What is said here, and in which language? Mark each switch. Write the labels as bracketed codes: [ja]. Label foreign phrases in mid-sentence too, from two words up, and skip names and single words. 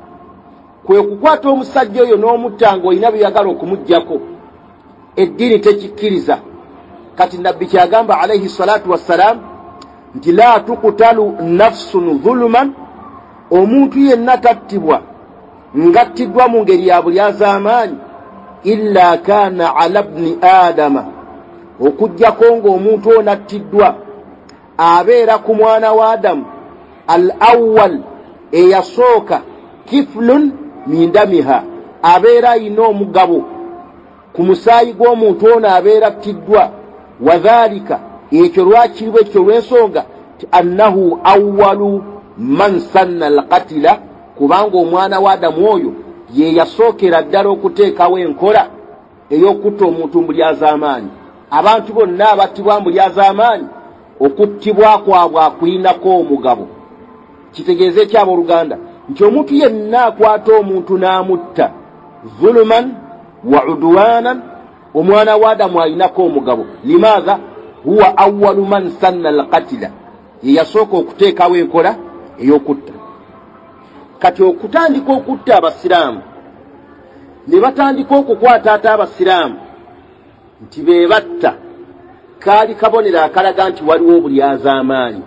[lg] Kwe kukwata omusajja oyo n'omutta ng'olina byeyagala okumuggyako, eddiini tekikkiriza. Kati Nabbi kyagamba [ar] عليه الصلاة والسلام [lg] nti [ar] لا تقتل نفس ظلما, [lg] omuntu yenna tattibwa ngattiddwa mu ngeri ya bulyazaamaanyi, [ar] إلا كان على ابن آدم, [lg] okuggyako ng'omuntu ono attiddwa abeera ku mwana wa Adamu [ar] الأول, [lg] eyasooka, [ar] كفل من دمها, [lg] abeera ayina omugabo ku musaayi gw'omuntu ono abeera attiddwa. [ar] وذلك, [lg] ekyo lwakiri bwekyo olw'ensonga ti [ar] أنه أول من سن القتل, [lg] kubanga omwana wa Adamu oyo ye yasookera ddala okuteekawo enkola ey'okutta omuntu mu bulyazaamaanyi. Abantu bonna abattibwa mu bulyazaamaanyi okuttibwa kwabwe akulinako omugabo. Kitegeeze ki abooluganda? Nti omuntu yenna akwata omuntu n'amutta [ar] ظلما وعدوانا, [lg] omwana wa Adamu alinako omugabo. Limaadha? [ar] هو أول من سن القتل, [lg] ye yasooka okuteekawo enkola ey'okutta. Kati okutandika okutta abasiraamu ne batandika okukwata ate abasiraamu nti be batta, kaali kabonero akalaga nti waliwo obulyazaamaanyi.